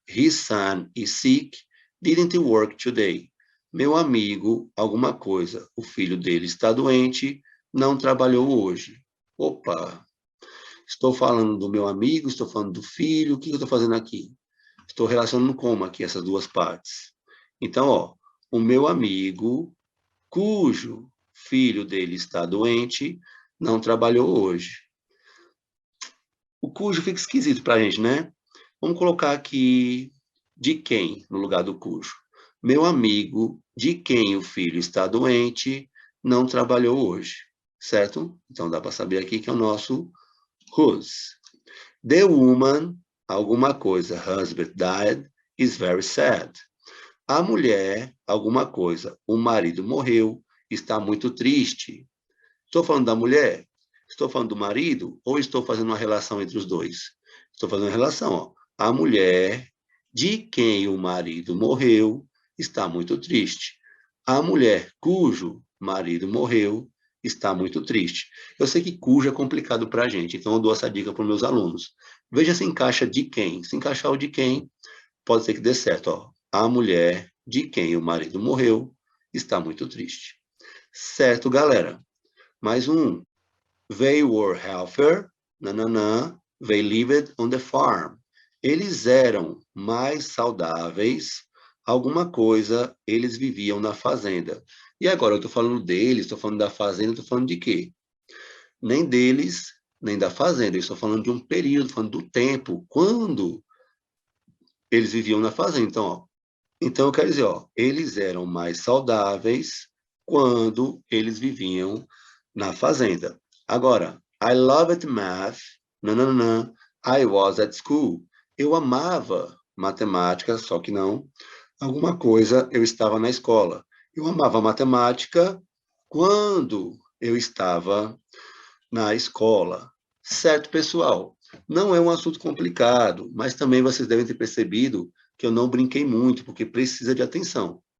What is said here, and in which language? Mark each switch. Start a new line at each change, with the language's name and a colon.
English: His son is sick, didn't work today.
Portuguese: Meu amigo, alguma coisa. O filho dele está doente, não trabalhou hoje. Opa! Estou falando do meu amigo, estou falando do filho, o que eu estou fazendo aqui? Estou relacionando como aqui essas duas partes? Então, ó, o meu amigo, cujo filho dele está doente, não trabalhou hoje. O cujo fica esquisito para a gente, né? Vamos colocar aqui de quem no lugar do cujo. Meu amigo, de quem o filho está doente, não trabalhou hoje, certo? Então dá para saber aqui que é o nosso whose.
English: The woman,
Portuguese: alguma coisa,
English: husband died, is very sad.
Portuguese: A mulher, alguma coisa, o marido morreu, está muito triste. Estou falando da mulher? Estou falando do marido? Ou estou fazendo uma relação entre os dois? Estou fazendo uma relação, ó. A mulher de quem o marido morreu está muito triste. A mulher cujo marido morreu está muito triste. Eu sei que cujo é complicado para a gente, então eu dou essa dica para os meus alunos. Veja se encaixa de quem. Se encaixar o de quem, pode ser que dê certo. Ó. A mulher de quem o marido morreu está muito triste. Certo, galera? Mais um.
English: They were healthier, nananã, they lived on the farm.
Portuguese: Eles eram mais saudáveis, alguma coisa, eles viviam na fazenda. E agora eu estou falando deles, estou falando da fazenda, estou falando de quê? Nem deles, nem da fazenda. Eu estou falando de um período, falando do tempo, quando eles viviam na fazenda. Então, ó, então eu quero dizer, ó, eles eram mais saudáveis quando eles viviam na fazenda. Agora,
English: I loved math, nananã, I was at school.
Portuguese: Eu amava matemática, só que não. Alguma coisa, eu estava na escola. Eu amava matemática quando eu estava na escola. Certo, pessoal? Não é um assunto complicado, mas também vocês devem ter percebido que eu não brinquei muito, porque precisa de atenção.